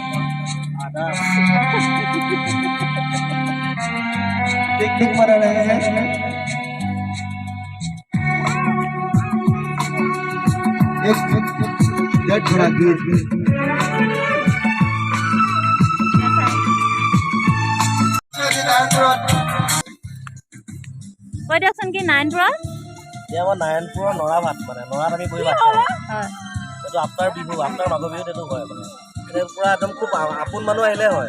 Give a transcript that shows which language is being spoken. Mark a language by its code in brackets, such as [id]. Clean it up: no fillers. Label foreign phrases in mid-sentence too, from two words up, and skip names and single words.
[hi] पिकनिक मना रहे हैं एक जट घोड़ा गीत [as] কৈ দিয়কচোন কি নাৰায়ণপুৰত এতিয়া আমাৰ নাৰায়ণপুৰৰ নৰাভাত মানে নৰাত আমি বহি ভাত খাওঁ হয় এইটো আফটাৰ বিহু আফটাৰ মাঘৰ বিহুত এইটো হয় মানে এতিয়া পূৰা একদম খুব আপোন মানুহ আহিলে হয়